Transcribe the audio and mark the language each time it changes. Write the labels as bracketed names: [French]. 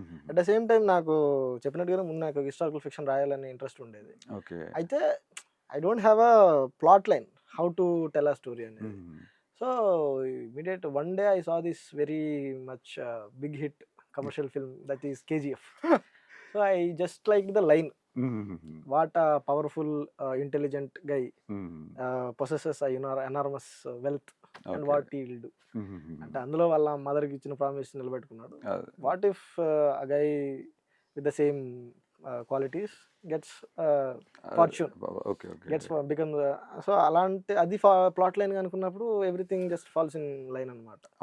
[English] at the same time [Telugu] నాకు చెప్పినట్టుగా ముందు నాకు హిస్టారికల్ ఫిక్షన్ రాయాలని ఇంట్రెస్ట్ ఉండేది. [English] Okay. అయితే I don't have a plot line how to tell a story అనేది. So immediate one day I saw this very much big hit commercial film, that is KGF. So I just liked the line. What a powerful, intelligent guy possesses a enormous wealth, and what he will do. [Telugu] అంటే అందులో వాళ్ళ మదర్కి ఇచ్చిన promise నిలబెట్టుకున్నాడు. [English] what if a guy with the same qualities gets fortune, becomes [Telugu] so అలాంటి అది plot line అనుకున్నప్పుడు [English] Everything just falls in line అనమాట.